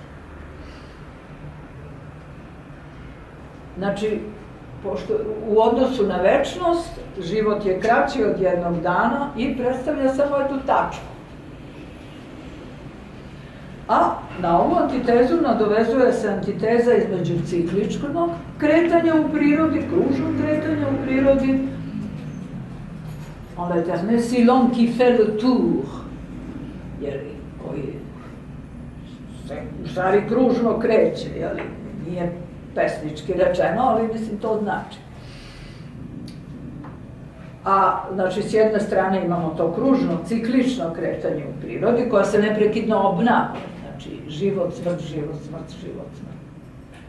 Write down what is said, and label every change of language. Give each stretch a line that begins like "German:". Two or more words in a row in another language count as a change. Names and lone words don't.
Serbian: Znači, pošto u odnosu na večnost, život je kraći od jednog dana i predstavlja samo jednu tačku. A na ovu antitezu nadovezuje se antiteza između cikličnog kretanja u prirodi, kružnog kretanja u prirodi,
French: en l'éternel, c'est l'homme qui fait le tour,
Serbian: koji se u stvari kružno kreće, nije pesnički rečeno, ali mislim to znači. A, znači, s jedne strane imamo to kružno, ciklično kretanje u prirodi, koja se neprekidno obnavlja, znači život, smrt, život, smrt, život, smrt.